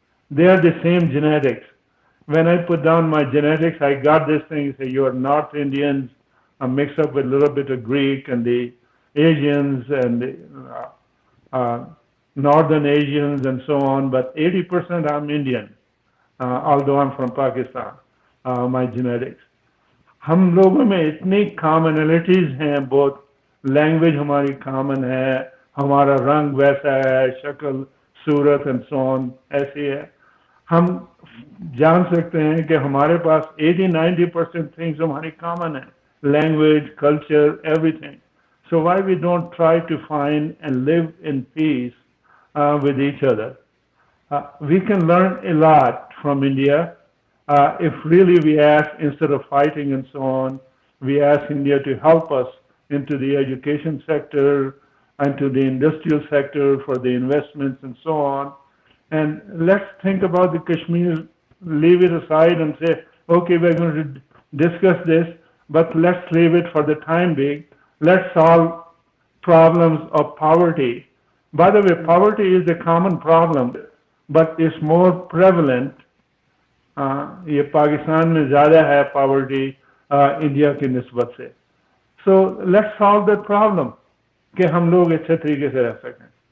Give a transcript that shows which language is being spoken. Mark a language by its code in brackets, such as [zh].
[en] They are the same genetics. When I put down my genetics, I got this thing, say you are North Indians, I'm mixed up with a little bit of Greek and the Asians and the Northern Asians and so on, but 80% I'm Indian, although I'm from Pakistan, my genetics. [ur] ہم لوگوں میں اتنی commonalities ہیں, بہت language ہماری common ہے, ہمارا رنگ ویسا ہے, شکل صورت and so on ایسی ہے. ہم جان سکتے ہیں کہ ہمارے پاس 80-90% things ہماری common ہیں, language, culture, everything. [en] So why we don't try to find and live in peace with each other? We can learn a lot from India if really we ask, instead of fighting and so on, we ask India to help us into the education sector and to the industrial sector for the investments and so on. And let's think about the Kashmir, leave it aside and say, okay, we're going to discuss this, but let's leave it for the time being. Let's solve problems of poverty. By the way, poverty is a common problem, but it's more prevalent. [ur] یہ پاکستان میں زیادہ ہے poverty India کی نسبت سے. [en] So let's solve that problem [ur] کہ ہم لوگ اچھے طریقے سے رہ سکیں.